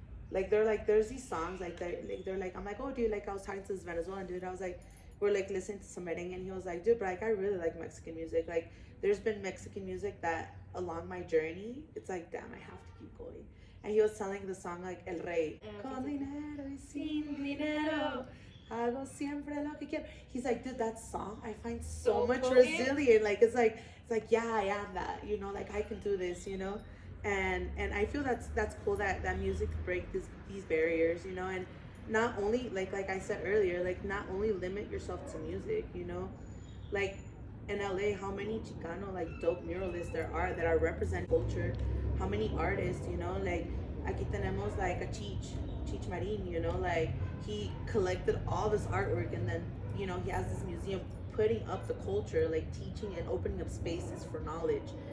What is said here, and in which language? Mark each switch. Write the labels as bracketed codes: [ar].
[en] Like they're like, there's these songs like they're like, I'm like, oh dude, like I was talking to this Venezuelan dude. I was like, we're like listening to some merengue, and he was like, dude, but like I really like Mexican music. Like there's been Mexican music that along my journey, it's like, damn, I have to keep going. And he was telling the song like El Rey. [es] Con dinero y sin dinero, hago siempre lo que quiero. [en] He's like, dude, that song I find so much resilient. Like it's like yeah, I am that, you know, like I can do this, you know. And I feel that's cool that music break these barriers, you know. And not only like I said earlier, like not only limit yourself to music, you know, like in LA, how many Chicano like dope muralists there are that are represent culture, how many artists, you know, like [es] aquí tenemos [en] like a Chich Marin, you know, like he collected all this artwork, and then, you know, he has this museum putting up the culture, like teaching and opening up spaces for knowledge.